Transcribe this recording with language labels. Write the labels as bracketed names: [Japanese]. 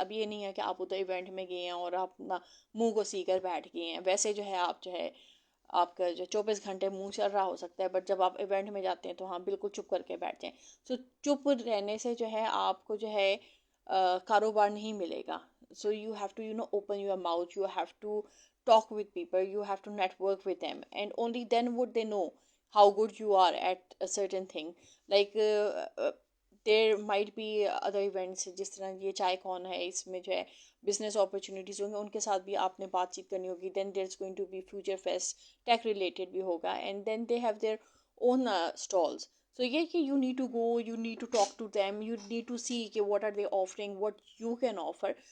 [Urdu] اب یہ نہیں ہے کہ آپ ادھر ایونٹ میں گئے ہیں اور آپ اپنا منہ کو سی کر بیٹھ گئے ہیں. ویسے جو ہے آپ جو ہے آپ کا جو 24 گھنٹے منہ چل رہا ہو سکتا ہے, بٹ جب آپ ایونٹ میں جاتے ہیں تو ہاں بالکل چپ کر کے بیٹھتے ہیں. سو چپ رہنے سے جو ہے آپ کو جو ہے کاروبار نہیں ملے گا. [English] So you have to open your mouth, you have to talk with people, you have to network with them, and only then would they know how good you are at a certain thing. Like there might be other events, [Urdu] جس طرح یہ چائے کون ہے, اس میں جو ہے business opportunities ہوں گے, ان کے ساتھ بھی آپ نے بات چیت کرنی ہوگی. [English] then there is going to be future fest, tech related [Urdu] بھی ہوگا, [English] And then they have their own stalls. [Urdu] سو یہ کہ [English] You need to go, you need to talk to them, you need to see کہ what are they offering, what you can offer.